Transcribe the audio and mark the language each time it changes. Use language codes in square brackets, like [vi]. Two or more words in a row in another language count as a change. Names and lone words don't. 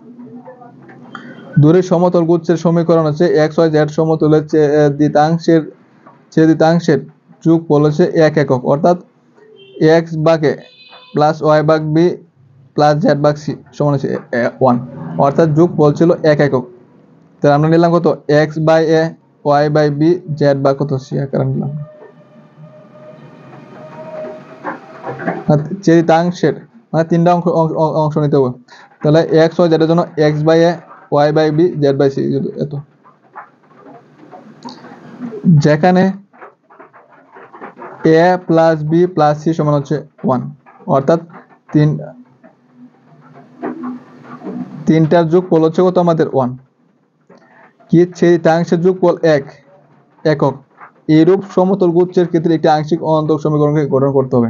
[bn] দূরের সমতল গুচ্ছের সমীকরণ হচ্ছে x y z সমতলের ছেদিতাংশের যোগফল হচ্ছে 1 একক, অর্থাৎ x ভাগ a প্লাস y ভাগ b প্লাস z ভাগ c সমান হচ্ছে 1, অর্থাৎ যোগফল ছিল 1 একক। তাহলে আমরা নিলাম কত x বাই a, y বাই b, z ভাগ কত c আকারে নিলাম। ছেদিতাংশের মানে 3টা অংশ নিতে হবে, তাহলে x y z এর জন্য x বাই a, y বাই b, z বাই c, এত। যেখানে a প্লাস b প্লাস c সমান হচ্ছে 1, অর্থাৎ 3টার যোগফল হচ্ছে কত আমাদের 1, কি ছেদিতাংশের যোগফল 1 একক, এরূপ সমতল গুচ্ছের ক্ষেত্রে একটি আংশিক অন্তরক সমীকরণকে গঠন করতে হবে।